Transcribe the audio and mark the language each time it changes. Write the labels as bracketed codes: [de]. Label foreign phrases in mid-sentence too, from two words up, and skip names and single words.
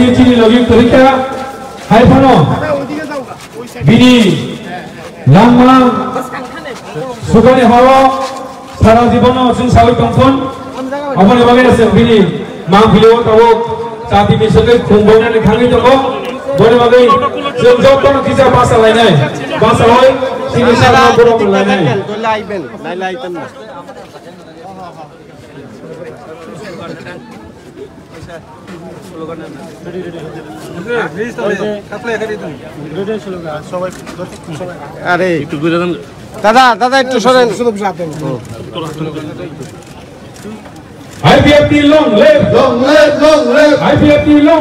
[trp] चिनि लगिन तरिका हाइफानो बिनि लांमा सुगानि हावा सारा जीवनो जों सावै कंफन अबनि बागै जों बिनि मा भिडिअ तावो जातिनि सगै खुंबोनानै थाङै दङ बनि बागै जों जतन किसा बासा लायनाय बासावै चिनि सारा बरम लायनाय लाइलाइतन [bn] আরে একটু দূরে যান দাদা দাদা একটু সরেন IPFT [en] long live [bn] IPFT long